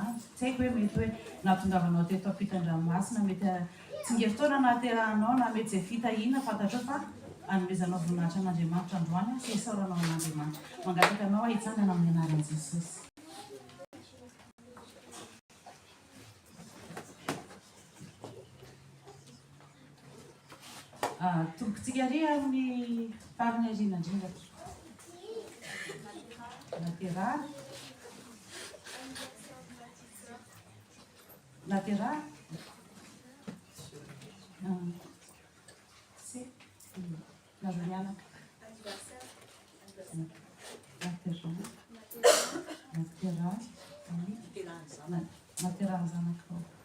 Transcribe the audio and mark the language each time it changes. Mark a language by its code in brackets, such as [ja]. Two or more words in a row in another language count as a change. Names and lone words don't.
[mg] Tsy haiko hoe mety hoe nahatongavanao teto ampitan-dranomasina mety tsingerin-taona naterahanao na mety izay fitahina fantatrao fa anomezanao voninahitra an'Andriamanitra androany sy isaoranao an'Andriamanitra. Mangataka anao hitsangana amin'ny anaran'i Jesosy. Tombokontsika ary amin'ny farany ariana indrindra. Latéral. [fr] C'est la Juliana. [mg] Latéral zanakao.